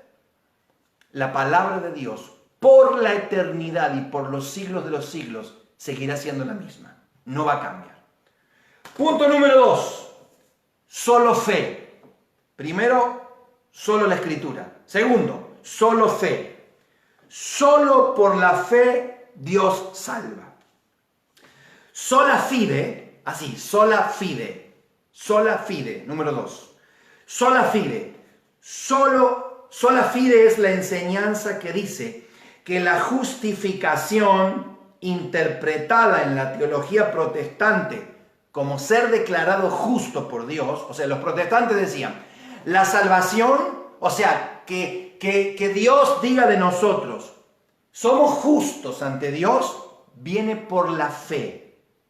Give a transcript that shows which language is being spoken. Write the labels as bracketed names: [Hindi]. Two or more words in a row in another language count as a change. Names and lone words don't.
[Spanish] La palabra de Dios por la eternidad y por los siglos de los siglos seguirá siendo la misma. No va a cambiar. Punto número 2. Solo fe. Primero, solo la escritura. Segundo, solo fe. Solo por la fe Dios salva. [Latin] Sola fide, [Spanish] así, [Latin] sola fide, [Spanish] número 2. [Latin] Sola fide. Sola fide [Spanish] es la enseñanza que dice que la justificación interpretada en la teología protestante como ser declarado justo por Dios, o sea, los protestantes decían, la salvación, o sea, que Dios diga de nosotros, somos justos ante Dios, viene por la fe.